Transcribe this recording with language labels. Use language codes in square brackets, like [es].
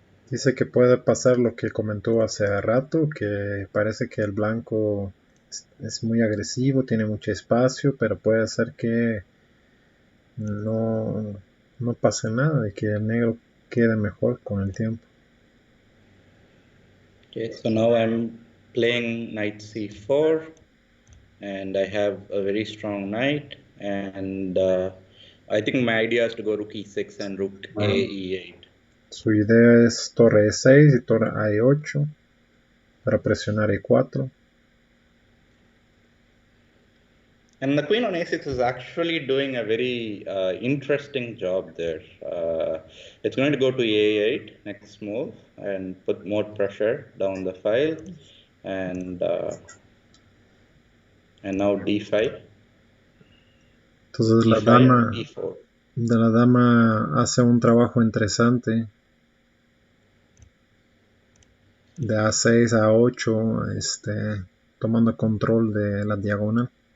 [es] Dice que puede pasar lo que comentó hace rato, que parece que el blanco es muy agresivo, tiene mucho espacio, pero puede ser que no, no pase nada y que el negro quede mejor con el tiempo. [en] Okay, so now I'm playing knight c4, and I have a very strong knight, and I think my idea is to go rook e6 and rook a e8. [es] Su idea es torre e6 y torre a e8 para presionar e4. [en] And the queen on a6 is actually doing a very interesting job there. It's going to go to a8 next move and put more pressure down the file, and now d5. [es] Entonces [en] e5, e4. [es] la dama hace un trabajo interesante de a6 a 8, tomando control de la diagonal.